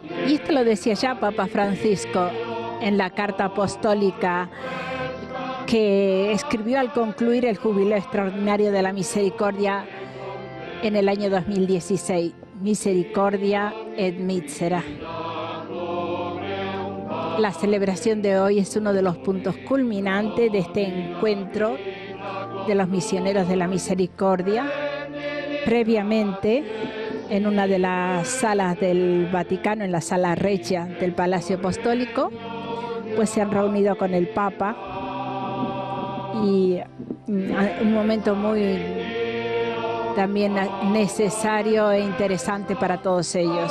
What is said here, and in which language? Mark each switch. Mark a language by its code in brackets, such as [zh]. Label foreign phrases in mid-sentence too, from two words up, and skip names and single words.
[es] Y esto lo decía ya Papa Francisco en la carta apostólica que escribió al concluir el Jubileo Extraordinario de la Misericordia en el año 2016. Misericordia et Misera. La celebración de hoy es uno de los puntos culminantes de este encuentro de los misioneros de la misericordia. Previamente, en una de las salas del Vaticano, en la sala Regia del Palacio Apostólico, pues se han reunido con el Papa y un momento muy también necesario e interesante para todos ellos.